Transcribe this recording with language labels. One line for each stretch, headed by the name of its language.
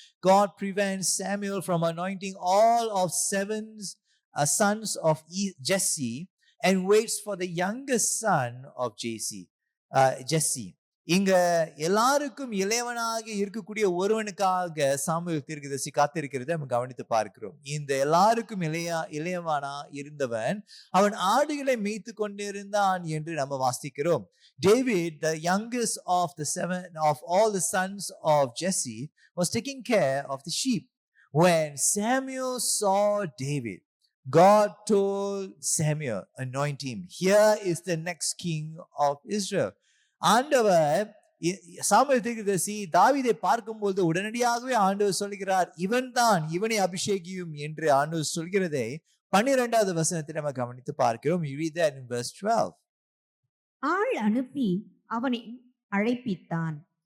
English: God prevents Samuel from anointing all of 7 sons of Jesse and waits for the youngest son of Jesse.
Tamil: இங்க எல்லாருக்கும் இளையவனாக இருக்கக்கூடிய ஒருவனுக்காக Samuel தீர்க்கதரிசி காத்திருக்கிறதை நம்ம கவனித்து பார்க்கிறோம். இந்த எல்லாருக்கும் இளையவனா இருந்தவன் அவன் ஆடுகளை மேய்த்து கொண்டிருந்தான் என்று நம்ம வாசிக்கிறோம்.
English: David, the youngest of all the sons of Jesse, was taking care of the sheep. When Samuel saw David, God told Samuel, anoint him. Here is the next king of Israel.
Tamil: ஆண்டவர் Samuel தீர்க்கதரிசி தாவீதை பார்க்கும்போது உடனடியாகவே ஆண்டவர் சொல்கிறார், இவனை அபிஷேகியும் என்று ஆண்டவர் சொல்கிறதை 12வது வசனத்தை நம்ம கவனித்து பார்க்கிறோம்.
English: You read that in verse 12.
Tamil: ஆள் அனுப்பி அவனை அழைப்பித்தான்.